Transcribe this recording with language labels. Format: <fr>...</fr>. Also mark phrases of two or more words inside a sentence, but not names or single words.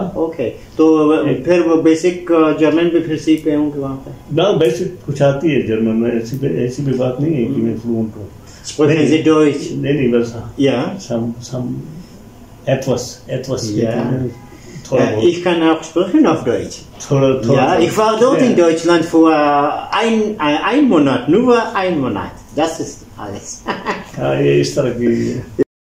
<ur>اوکے. تو پھر وہ بیسک جرمن بھی پھر سیکھ گئے ہوں گے وہاں پہ؟ نہ، بیسک کچھ آتی ہے جرمن میں، ایسی بھی بات نہیں ہے کہ میں فلوئنٹ ہوں.</ur> <de>Sprechen Sie Deutsch?</de> <ur>نہیں بس</ur> <de>Ja. etwas Ja.</de> <ur>تھوڑا بہت</ur> <de>Ich kann auch sprechen auf Deutsch.</de> <ur>تھوڑا</ur> <de>Ja, ich war dort in Deutschland vor ein Monat, nur ein Monat. Das ist alles.</de> <ur>یہ اس طرح کی</ur>